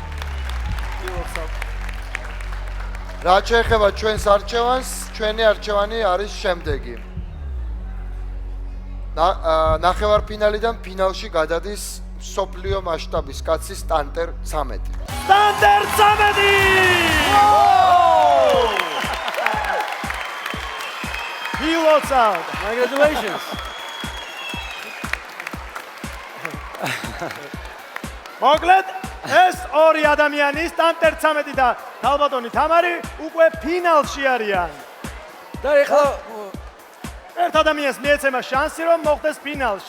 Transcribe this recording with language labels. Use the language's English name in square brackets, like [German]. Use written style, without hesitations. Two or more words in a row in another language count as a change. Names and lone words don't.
[Georgian] რა შეეხება ჩვენს არჩევანს, ჩვენი არჩევანი არის შემდეგი. ნახევარფინალიდან ფინალში გადადის სოფლიო მასშტაბის კაცი სტანტერ 13. სტანტერ 13! [English] He lots out. Congratulations. [Georgian] მოკლედ ეს ორი ადამიანი სტანტერ 13 და თალბატონი თამარი უკვე ფინალში არიან. და ეხლა ერთ ადამიანს მიეცემა შანსი რომ მოხვდეს ფინალში.